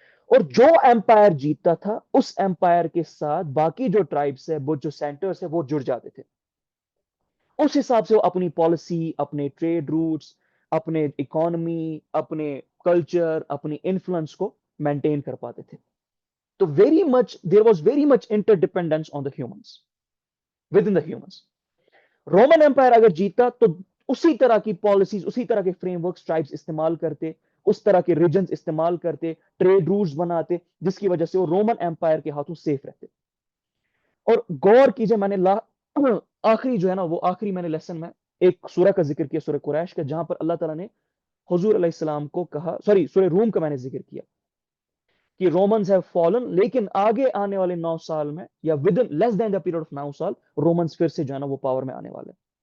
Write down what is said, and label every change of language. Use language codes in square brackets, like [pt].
[ur] اور جو امپائر جیتتا تھا اس امپائر کے ساتھ باقی جو ٹرائبس ہے, وہ جو سینٹرز ہے, وہ جڑ جاتے تھے. اس حساب سے وہ اپنی پالیسی, اپنے ٹریڈ روٹس, اپنے اکانومی, اپنے کلچر, اپنی انفلوئنس کو مینٹین کر پاتے تھے. [en] تو there was very much interdependence on the humans, within the humans. [ur] Roman umpire اگر جیتا تو اسی طرح کی پالیسیز, اسی طرح کے فریم ورکس ٹرائبس استعمال کرتے, اس طرح کے ریجنز استعمال کرتے, ٹریڈ روٹس بناتے, جس کی وجہ سے وہ رومن امپائر کے ہاتھوں سیف رہتے. اور غور کیجئے, میں نے آخری جو ہے نا, وہ آخری میں نے لیسن میں ایک سورہ کا ذکر کیا, سورہ قریش کا, جہاں پر اللہ تعالیٰ نے حضور علیہ السلام کو کہا, سورہ روم کا میں نے ذکر کیا کہ [en] Romans have fallen, [ur] لیکن آگے آنے والے 9 سال میں یا [en] within less than the period of [ur] 9 سال رومنز پھر سے جو ہے نا وہ پاور میں آنے والے.